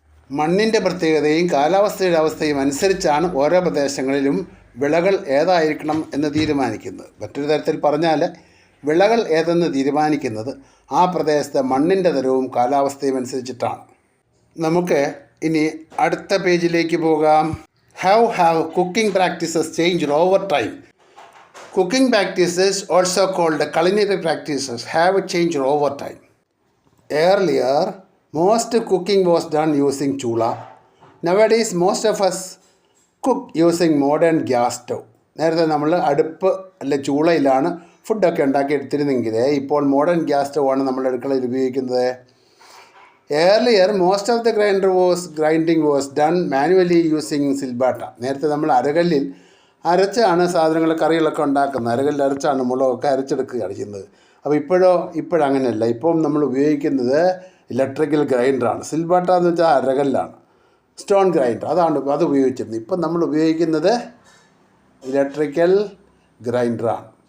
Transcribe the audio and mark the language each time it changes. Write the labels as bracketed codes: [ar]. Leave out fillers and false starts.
[ml] മണ്ണിൻ്റെ പ്രത്യേകതയും കാലാവസ്ഥയുടെ അവസ്ഥയും അനുസരിച്ചാണ് ഓരോ പ്രദേശങ്ങളിലും വിളകൾ ഏതായിരിക്കണം എന്ന് തീരുമാനിക്കുന്നത്. മറ്റൊരു തരത്തിൽ പറഞ്ഞാൽ വിളകൾ ഏതെന്ന് തീരുമാനിക്കുന്നത് ആ പ്രദേശത്തെ മണ്ണിൻ്റെ തരവും കാലാവസ്ഥയും അനുസരിച്ചിട്ടാണ്. നമുക്ക് ഇനി അടുത്ത പേജിലേക്ക് പോകാം. [en] How have cooking practices changed over time? Cooking practices, also called culinary practices, have changed over time. Earlier, most cooking was done using chula. Nowadays, most of us cook using modern gas stove. [ml] നേരത്തെ നമ്മൾ അടുപ്പ് അല്ലെ ചൂളയിലാണ് ഫുഡൊക്കെ ഉണ്ടാക്കി എടുത്തിരുന്നെങ്കിൽ ഇപ്പോൾ modern gas stove ആണ് നമ്മൾ അടുക്കളയിൽ ഉപയോഗിക്കുന്നത്. [en] Earlier, most of the grinding was done manually using silbata. [ml] നേരത്തെ നമ്മൾ അരകല്ലിൽ അരച്ചാണ് സാധനങ്ങൾ, കറികളൊക്കെ ഉണ്ടാക്കുന്നത്. അരകല്ലിൽ അരച്ചാണ് മുളകൊക്കെ അരച്ചെടുക്കുകയാണ് ചെയ്യുന്നത്. അപ്പോൾ ഇപ്പോഴങ്ങനെയല്ല. ഇപ്പം നമ്മൾ ഉപയോഗിക്കുന്നത് ഇലക്ട്രിക്കൽ ഗ്രൈൻഡറാണ്. സിൽബാട്ട എന്ന് വെച്ചാൽ അരകല്ലാണ്, സ്റ്റോൺ ഗ്രൈൻഡർ അത് ഉപയോഗിച്ചിരുന്നത്. ഇപ്പം നമ്മൾ ഉപയോഗിക്കുന്നത് ഇലക്ട്രിക്കൽ ഗ്രൈൻഡറാണ്.